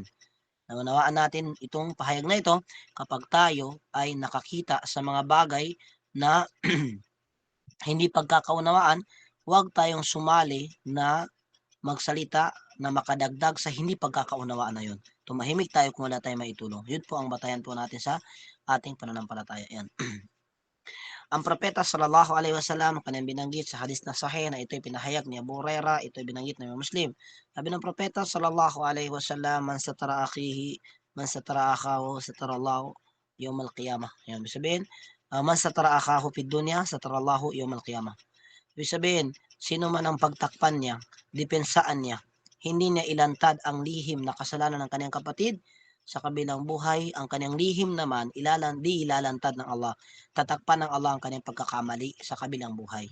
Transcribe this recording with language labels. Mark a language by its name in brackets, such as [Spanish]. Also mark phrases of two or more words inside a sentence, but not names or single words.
[Filipino] Naunawaan natin itong pahayag na ito kapag tayo ay nakakita sa mga bagay na hindi pagkakaunawaan, huwag tayong sumali na magsalita na makadagdag sa hindi pagkakaunawaan na yun. Tumahimik tayo kung wala tayong maitulong. Yun po ang batayan po natin sa ating pananampalataya. Yan. Ang propeta [Arabic] صلى الله عليه وسلم [Filipino] kanyang binanggit sa hadis na sahih na ito'y pinahayag ni Abu Hurairah, ito'y binanggit ng Muslim. Sabi ng propeta [Arabic] صلى الله عليه وسلم من ستر أخاه ستر الله يوم القيامة. [Filipino] Yan, ibig sabihin, [Arabic] من ستر أخاه في الدنيا ستر الله يوم القيامة. [Filipino] Ibig sabihin, sino man ang pagtakpan niya, dipensaan niya, hindi niya ilantad ang lihim na kasalanan ng kanyang kapatid, sa kabilang buhay, ang kanyang lihim naman, di ilalantad ng Allah. Tatakpan ng Allah ang kanyang pagkakamali sa kabilang buhay.